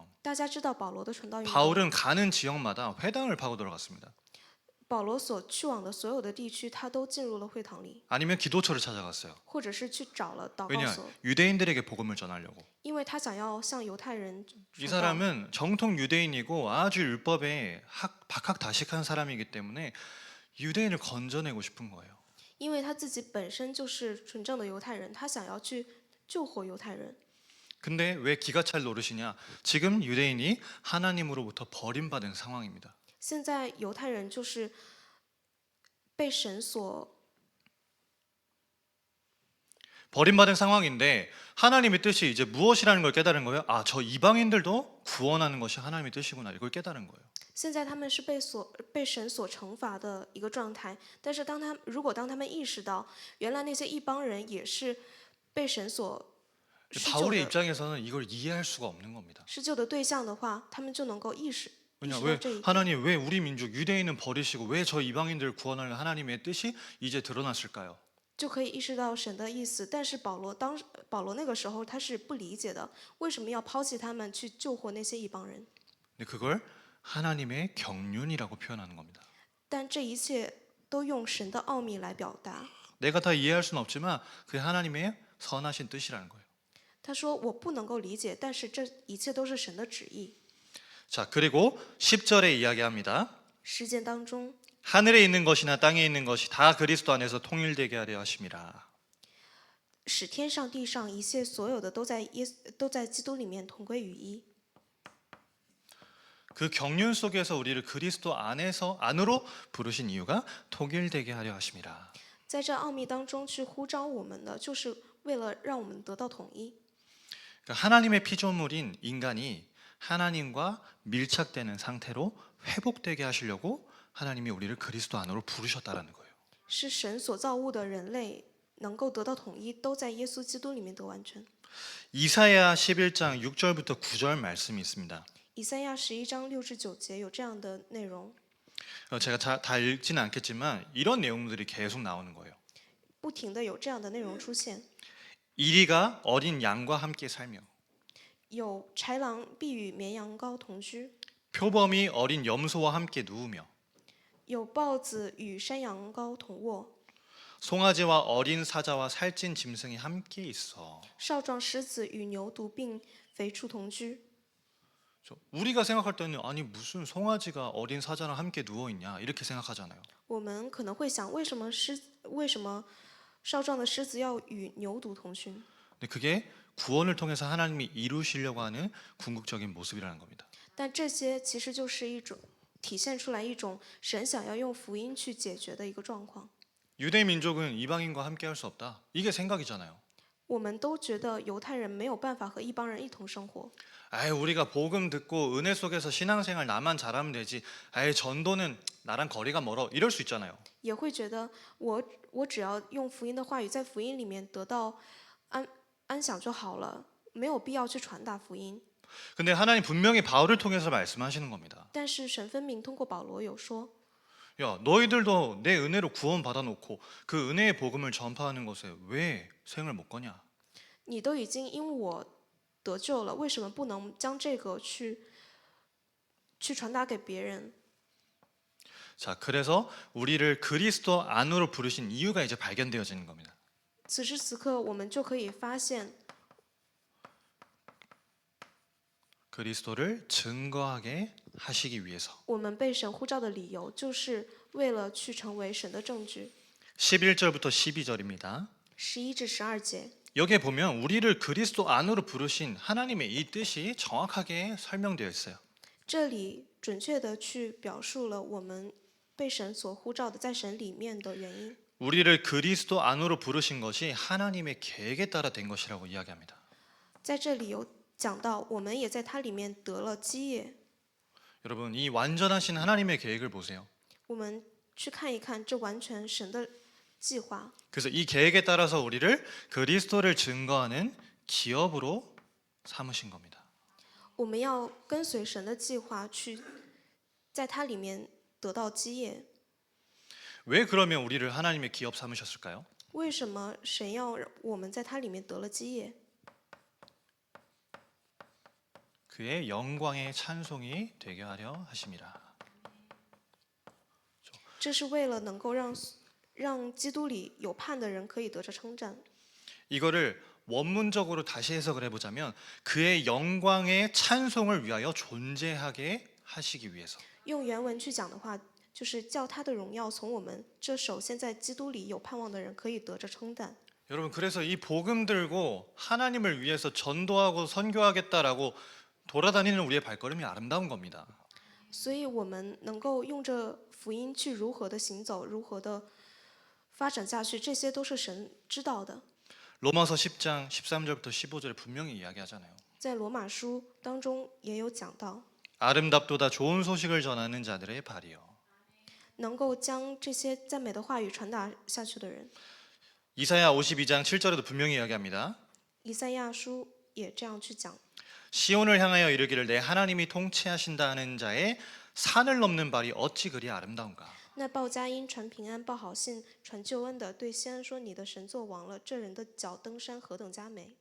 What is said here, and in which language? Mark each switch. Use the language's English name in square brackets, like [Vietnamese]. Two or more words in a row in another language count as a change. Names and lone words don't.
[Chinese] 大家知道保罗的传道运动， [Korean] 바울은 가는 지역마다 회당을 파고 들어갔습니다. [Chinese] 保罗所去往的所有的地区，他都进入了会堂里， [Korean] 아니면 기도처를 찾아갔어요. [Chinese] 或者是去找了祷告 [Korean] 왜냐 [Chinese] 所， [Korean] 유대인들에게 복음을 전하려고. [Chinese] 因为他想要向犹太人 [Korean] 이 [Chinese] 传道。 [Korean] 사람은 정통 유대인이고 아주 율법에 박학다식한 사람이기 때문에 유대인을 건져내고 싶은 거예요. [Chinese] 因为他自己本身就是纯正的犹太人，他想要去救活犹太人。 [Korean] 근데 왜 기가 찰 노릇이냐? 지금 유대인이 하나님으로부터 버림받은 상황입니다. [Chinese] 现在犹太人就是被神所 [Korean] 버림받은 상황인데 하나님의 뜻이 이제 무엇이라는 걸 깨달은 거예요. 아, 저 이방인들도 구원하는 것이 하나님의 뜻이구나. 이걸 깨달은 거예요. [Chinese] 现在他们是被神所惩罚的一个状态，但是如果当他们意识到，原来那些异邦人也是被神所施救 [Korean] 바울의 [Chinese] 的 [Korean] 입장에서는 이걸 이해할 수가 없는 겁니다. [Chinese] 施救的对象的话，他们就能够意识 [Korean] 왜냐, [Chinese] 识到 [Korean] 왜 [Chinese] 这一点。 [Korean] 하나님 왜 우리 민족 유대인은 버리시고 왜 저 이방인들 구원하는 하나님의 뜻이 이제 드러났을까요? [Chinese] 就可以意识到神的意思。但是保罗那个时候他是不理解的，为什么要抛弃他们去救活那些异邦人？ [Korean] 근데 그걸 하나님의 경륜이라고 표현하는 겁니다. [Chinese] 但这一切都用神的奥秘来表达。 [Korean] 내가 다 이해할 수는 없지만 그게 하나님의 선하신 뜻이라는 거예요. [Chinese] 他说：“我不能够理解，但是这一切都是神的旨意。 [Korean] 자, 그리고 10절에 이야기합니다. [Chinese] 实践当中， [Korean] 하늘에 있는 것이나 땅에 있는 것이 다 그리스도 안에서 통일되게 하려 하심이라. [Chinese] 使天上地上一切所有的都在基督里面同归于一。 [Korean] 그 경륜 속에서 우리를 그리스도 안으로 부르신 이유가 통일되게 하려 하심이라. [Chinese] 在这奥秘当中去呼召我们的，就是为了让我们得到统一。 [Korean] 그러니까 하나님의 피조물인 인간이 하나님과 밀착되는 상태로 회복되게 하시려고 하나님이 우리를 그리스도 안으로 부르셨다라는 거예요. [Chinese] 是神所造物的人类能够得到统一，都在耶稣基督里面得完全。 [Korean] 이사야 11장 6절부터 9절 말씀이 있습니다. [Chinese] 以赛亚11章6至9节有这样的内容， [Korean] 제가 다 읽지는 않겠지만 이런 내용들이 계속 나오는 거예요. [Chinese] 不停的有这样的内容出现。 [Korean] 이리가 어린 양과 함께 살며 [Chinese] 有豺狼必与绵羊羔同居， [Korean] 표범이 어린 염소와 함께 누우며 [Chinese] 有豹子与山羊羔同卧， [Korean] 송아지와 어린 사자와 살찐 짐승이 함께 있어. [Chinese] 少壮狮子与牛犊并肥畜同居。 [Korean] 우리가 생각할 때는 아니 무슨 송아지가 어린 사자랑 함께 누워 있냐 이렇게 생각하잖아요. [Chinese] 我们可能会想，为什么少壮的狮子要与牛犊同居？ [Korean] 근데 그게 구원을 통해서 하나님이 이루시려고 하는 궁극적인 모습이라는 겁니다. [Chinese] 但这些其实就是一种体现出来一种神想要用福音去解决的一个状况。 [Korean] 유대 민족은 이방인과 함께 할 수 없다. 이게 생각이잖아요. [Chinese] 我们都觉得犹太人没有办法和一帮人一同生活。 [Korean] 아이 우리가 복음 듣고 은혜 속에서 신앙생활 나만 잘하면 되지. 아이 전도는 나랑 거리가 멀어. 이럴 수 있잖아요. [Chinese] 也会觉得我只要用福音的话语，在福音里面得到安享就好了，没有必要去传达福音。 [Korean] 근데 하나님 분명히 바울을 통해서 말씀하시는 겁니다. [Chinese] 但是神分明通过保罗有说， [Korean] 야 너희들도 내 은혜로 구원 받아놓고 그 은혜의 복음을 전파하는 것에 왜 생을 못 거냐? [Chinese] 你都已经因我得救了，为什么不能将这个去传达给别人？ [Korean] 자, 그래서 우리를 그리스도 안으로 부르신 이유가 이제 발견되어지는 겁니다. [Chinese] 此时此刻，我们就可以发现， [Korean] 그리스도를 증거하게 하시기 위해서. [Chinese] 我们被神呼召的理由，就是为了去成为神的证据。 [Korean] 11절부터 12절입니다. [Chinese] 11 至12节， [Korean] 여기에 보면 우리를 그리스도 안으로 부르신 하나님의 이 뜻이 정확하게 설명되어 있어요. [Chinese] 这里准确的去表述了我们被神所呼召的在神里面的原因。 [Korean] 우리를 그리스도 안으로 부르신 것이 하나님의 계획에 따라 된 것이라고 이야기합니다. [Chinese] 在这里有讲到，我们也在它里面得了基业。 [Korean] 여러분 이 완전하신 하나님의 계획을 보세요. [Chinese] 我们去看一看，这完全神的计划。 [Korean] 그래서 이 계획에 따라서 우리를 그리스도를 증거하는 기업으로 삼으신 겁니다. [Chinese] 我们要跟随神的计划，去在它里面得到基业。 [Korean] 왜 그러면 우리를 하나님의 기업 삼으셨을까요? [Chinese] 为什么神要我们在它里面得了基业？ [Korean] 그의 영광의 찬송이 되게 하려 하심이라. [Chinese] 这是为了能够让基督里有盼的人可以得着称赞。 [Korean] 이거를 원문적으로 다시 해석을 해보자면 그의 영광의 찬송을 위하여 존재하게 하시기 위해서. [Chinese] 用原文去讲的话，就是叫他的荣耀从我们这首先在基督里有盼望的人可以得着称赞。 [Korean] 여러분 그래서 이 복음 들고 하나님을 위해서 전도하고 선교하겠다라고 돌아다니는 우리의 발걸음이 아름다운 겁니다. [Chinese] 所以我们能够用这福音去如何的行走，如何的发展下去，这些都是神知道的。 [Korean] 로마서 10장 13절부터 15절에 분명히 이야기하잖아요. [Chinese] 在罗马书当中也有讲到， [Korean] 아름답도다 좋은 소식을 전하는 자들의 발이요. [Chinese] 能够将这些赞美的话语传达下去的人。 [Korean] 이사야 52장 7절에도 분명히 이야기합니다. [Chinese] 以赛亚书也这样去讲， [Korean] 시온을 향하여 이르기를 내 하나님이 통치하신다 하는 자의 산을 넘는 발이 어찌 그리 아름다운가. [Chinese] 那报佳音、传平安、报好信、传救恩的，对西安说：“你的神作王了。”这人的脚登山何等佳美！